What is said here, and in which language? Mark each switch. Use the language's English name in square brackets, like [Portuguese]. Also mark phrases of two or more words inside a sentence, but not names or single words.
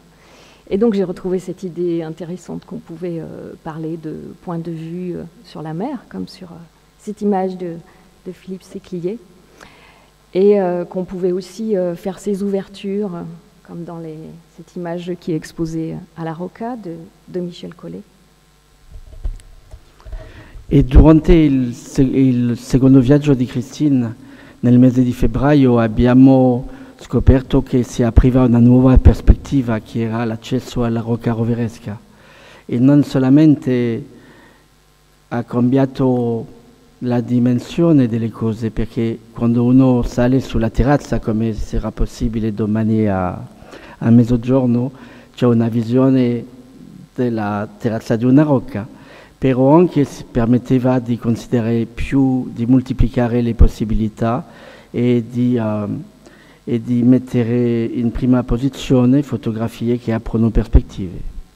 [French] Et donc, j'ai retrouvé cette idée intéressante qu'on pouvait parler de point de vue sur la mer, comme sur cette image de Philippe Séclier. Et qu'on pouvait aussi faire ces ouvertures, comme dans cette image qui est exposée à la Roca de Michel Collet. [Italian] E durante il secondo viaggio di Christine, nel mese di febbraio, abbiamo scoperto che si apriva una nuova prospettiva che era l'accesso alla Rocca Roveresca. E non solamente ha cambiato la dimensione delle cose, perché quando uno sale sulla terrazza, come sarà possibile domani a mezzogiorno, c'è una visione della terrazza di una rocca, però anche si permetteva di considerare più, di moltiplicare le possibilità e di mettere in prima posizione fotografie che aprono prospettive.